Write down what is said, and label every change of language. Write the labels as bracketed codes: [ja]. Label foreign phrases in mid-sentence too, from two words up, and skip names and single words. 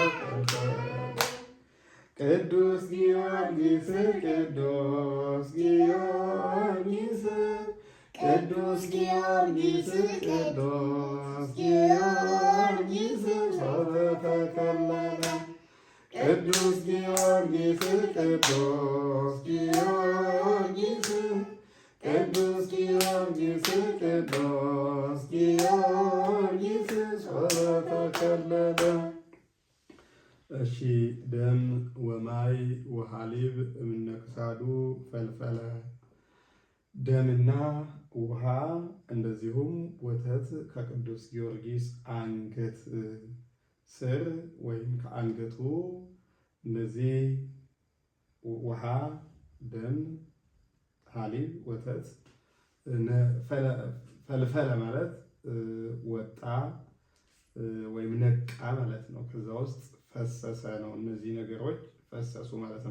[gez] ቅዱስ ጊዮርጊስ ቅዱስ ጊዮርጊስ ቅዱስ ጊዮርጊስ ቅዱስ ጊዮርጊስ ሶበ ተከለለ ቅዱስ ጊዮርጊስ ቅዱስ ጊዮርጊስ ቅዱስ ጊዮርጊስ ቅዱስ ጊዮርጊስ ሶበ ተከለለ። [am] እሺ [gez] ደም ወማይ ወሃሊብ እምነ ክሳዱ ፈልፈለ [am] ደምና ውሃ እንደዚሁም ወተት ከቅዱስ ጊዮርጊስ አንገት ስር ወይም ከአንገቱ እነዚህ ውሃ፣ ደም፣ ሃሊብ፣ ወተት ፈልፈለ ማለት ወጣ ወይም ነቃ ማለት ነው። ከዛ ውስጥ ፈሰሰ ነው። እነዚህ ነገሮች ፈሰሱ ማለት ነው።